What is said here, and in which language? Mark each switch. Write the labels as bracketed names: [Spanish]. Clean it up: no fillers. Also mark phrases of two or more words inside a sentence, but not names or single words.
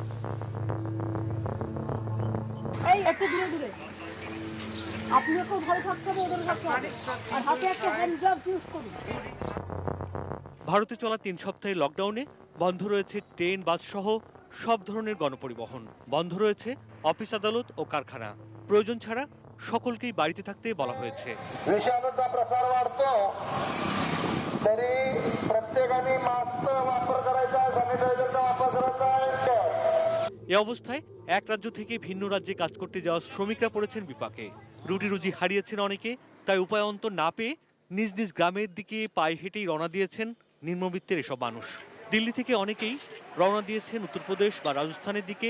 [Bangla] ভারতে চলা 3 সপ্তাহের লকডাউনে বন্ধ রয়েছে ট্রেন, বাস সহ সব ধরনের গণপরিবহন। বন্ধ রয়েছে অফিস, আদালত ও কারখানা। প্রয়োজন ছাড়া সকলকেই বাড়িতে থাকতে বলা হয়েছে। [Marathi] विषाणूचा प्रसार वाढतो तरी प्रत्येकाने मास्कचा वापर करायचा, सॅनिटायझरचा वापर करायचा आहे। [Bangla] এ অবস্থায় এক রাজ্য থেকে ভিন্ন রাজ্যে কাজ করতে যাওয়া শ্রমিকরা পড়েছেন বিপাকে। রুটি রুজি হারিয়েছেন অনেকে, তাই উপায়ন্তর না পেয়ে নিজ নিজ গ্রামের দিকে পায়ে হেঁটেই রওনা দিয়েছেন নিম্নবিত্তের এসব মানুষ। দিল্লি থেকে অনেকেই রওনা দিয়েছেন উত্তরপ্রদেশ বা রাজস্থানের দিকে।